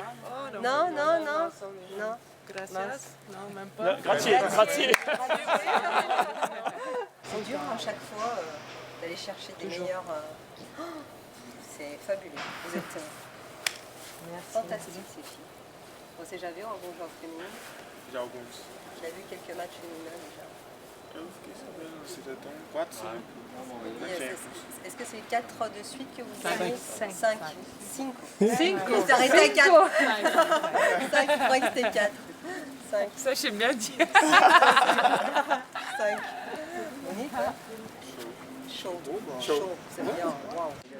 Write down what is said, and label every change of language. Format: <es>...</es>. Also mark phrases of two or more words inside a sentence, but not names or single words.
<fr>Non, non, non. Non. Gracias. Non, même pas.</fr> <it>Grazie, grazie.</it> <fr>C'est dur à chaque fois d'aller chercher des meilleurs. C'est fabuleux. Vous êtes fantastiques, ces filles.</fr> <pt>Você já viu algum jogo féminin? Já alguns.</pt> <fr>J'ai vu quelques matchs féminins déjà.</fr> <pt>Eu fiquei sabendo, vocês já estão 4, 5.</pt> <fr>Est-ce que c'est 4 de suite que vous gagnez? 5. 5. 5. Vous êtes arrêté à 4. 5, je croyais que c'était 4. 5. Ça, j'aime bien dire. 5. On y va. Chaud. Chaud. C'est bien. Waouh.</fr>